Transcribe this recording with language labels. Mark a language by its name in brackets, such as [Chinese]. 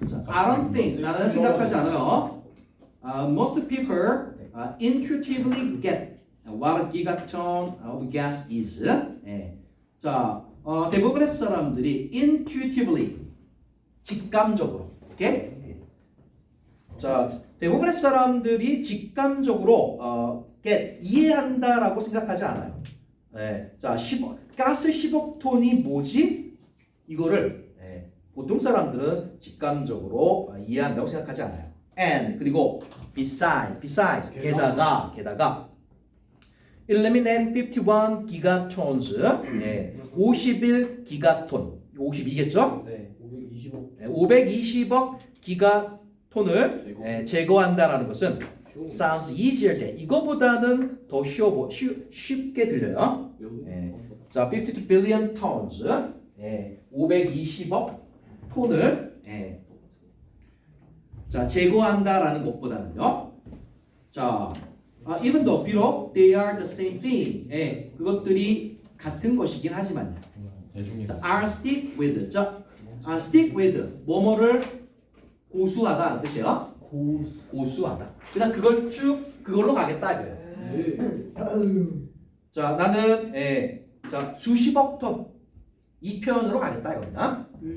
[Korean] 자, [English] I don't think [Korean] 나는 생각하지 않아요. [English] Most people intuitively get what a gigaton of gas is. [Korean] 자, 대부분의 사람들이 intuitively 직감적으로, 오케이? 자, 대부분의 사람들이 직감적으로 get 이해한다라고 생각하지 않아요. 자, 가스 10억 톤이 뭐지? 이거를 보통 사람들은 직감적으로 이해한다고 생각하지 않아요. And 그리고 besides 게다가 eliminating 51 gigatons 51 기가톤 52겠죠? 네. 520억. 520억 기가톤을 제거한다라는 것은 [English] sounds easier than [Korean] 이거보다는 더 쉽게 들려요. 자, [English] 52 billion tons [Korean] 520억 톤을 자 제거한다라는 것보다는요. [English] 자, even though [Korean] 비록 [English] they are the same thing, [Korean] 그것들이 같은 것이긴 하지만요. 대중이 자, [English] are stick with, [Korean] 자, stick with 뭐뭐를 고수하다는 뜻이에요. 고수하다. 그냥 그걸 쭉 그걸로 가겠다 이거예요. 자, 나는 자 수십억 톤 이 표현으로 가겠다 이거냐.